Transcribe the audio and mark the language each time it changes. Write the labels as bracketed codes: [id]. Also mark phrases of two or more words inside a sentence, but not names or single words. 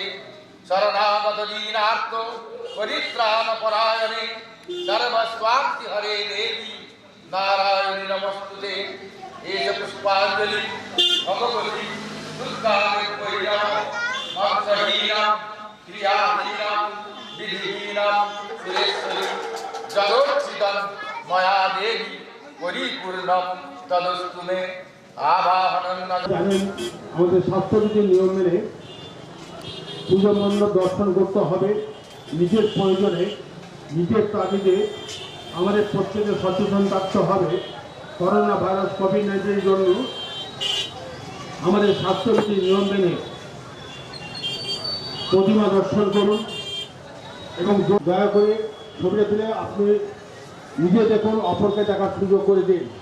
[sa] शरणागत दीनार्थ परित्राण परायणे सर्वस्वार्थ हरे देवी नारायण नमस्ते एष पुष्पांजलि भगवती दुर्गामयीनां मंत्रहीनां क्रियाहीनां विधिहीनां सुरेश्वरी जगोचितं मया देवी परिपूर्णं तदस्तु मे आवाहनं [bn] জানেন আমাদের স্বাস্থ্যবিধির নিয়ম মেনে পুজো মণ্ডপ দর্শন করতে হবে। নিজের প্রয়োজনে নিজের তাগিদে আমাদের প্রত্যেকে সচেতন থাকতে হবে। করোনা ভাইরাস কোভিড-19 জন্য আমাদের স্বাস্থ্যবিধির নিয়ম মেনে প্রতিমা দর্শন করুন এবং দয়া করে ছবিটা তুলে আপনি নিজে দেখুন, অপরকে দেখার সুযোগ করে দিন।